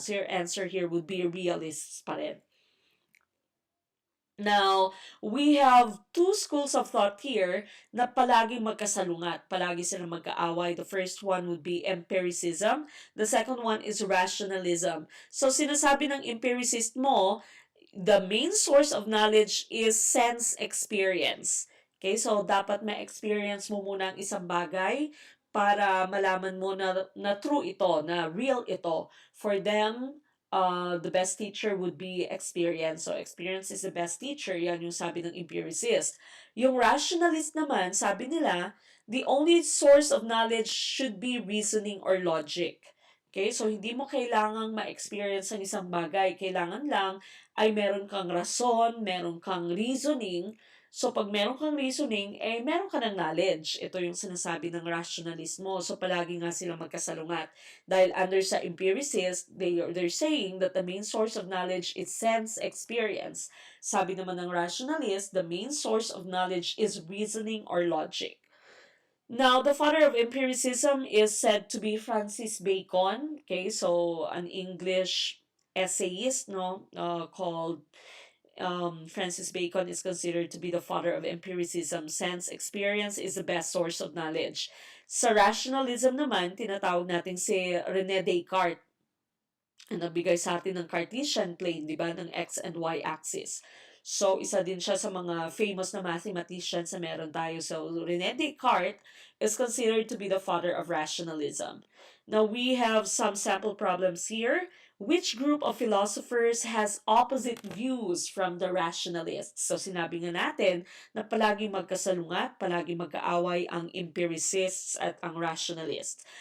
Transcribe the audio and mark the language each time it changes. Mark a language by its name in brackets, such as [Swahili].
[English] So your answer here would be realists [Filipino] pa rin. [English] Now, we have two schools of thought here [Filipino] na palagi magkasalungat, palagi silang magkaaway. [English] The first one would be empiricism. The second one is rationalism. So, [Filipino] sinasabi ng [English] empiricist mo, the main source of knowledge is sense experience. [Filipino] Okay, so dapat ma-experience mo muna ang isang bagay para malaman mo na true ito, na real ito. [English] For them, the best teacher would be experience. So, experience is the best teacher. [Filipino] Yan yung sabi ng [English] empiricist. [Filipino] Yung rationalist naman, sabi nila, [English] the only source of knowledge should be reasoning or logic. Okay? [Filipino] So, hindi mo kailangang ma-experience ang isang bagay. Kailangan lang ay meron kang rason, meron kang reasoning. So, pag meron kang reasoning, meron ka ng knowledge. Ito yung sinasabi ng rationalismo. So, palagi nga silang magkasalungat. Dahil under sa [English] empiricist, they're saying that the main source of knowledge is sense experience. [Filipino] Sabi naman ng [English] rationalist, the main source of knowledge is reasoning or logic. Now, the father of empiricism is said to be Francis Bacon. Okay, so an English essayist, no, called Francis Bacon is considered to be the father of empiricism. Sense experience is the best source of knowledge. [Filipino] Sa rationalism naman, tinatawag natin si René Descartes na nagbigay sa atin ng Cartesian plane, di ba, ng x and y axis. So, isa din siya sa mga famous na mathematicians na meron tayo. [English] So, René Descartes is considered to be the father of rationalism. Now, we have some sample problems here. Which group of philosophers has opposite views from the rationalists? [Filipino] So, sinabi nga natin na palagi magkasalungat, palagi magkaaway ang empiricists at ang rationalists.